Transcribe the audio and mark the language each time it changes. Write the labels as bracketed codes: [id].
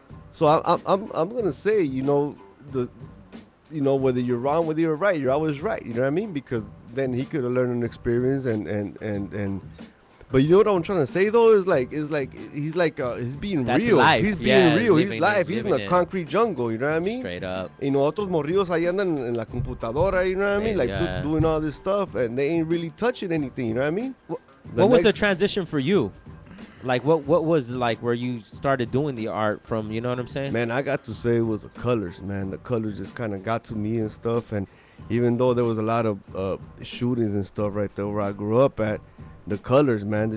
[en] So I'm gonna say, you know, whether you're wrong, whether you're right, you're always right. You know what I mean? Because then he could have learned an experience and. But you know what I'm trying to say though is he's being That's real. Life. He's being real. Living He's live. He's in the concrete jungle. You know what I mean? Straight up. You know, [es] otros morrillos ahí andan en la computadora. [en] You know what I mean? Like doing all this stuff, and they ain't really touching anything. You know what I mean? What was the transition for you? Like what was like where you started doing the art from? You know what I'm saying? Man, I got to say it was the colors. Man, the colors just kind of got to me and stuff. And even though there was a lot of shootings and stuff right there where I grew up at. The colors, man.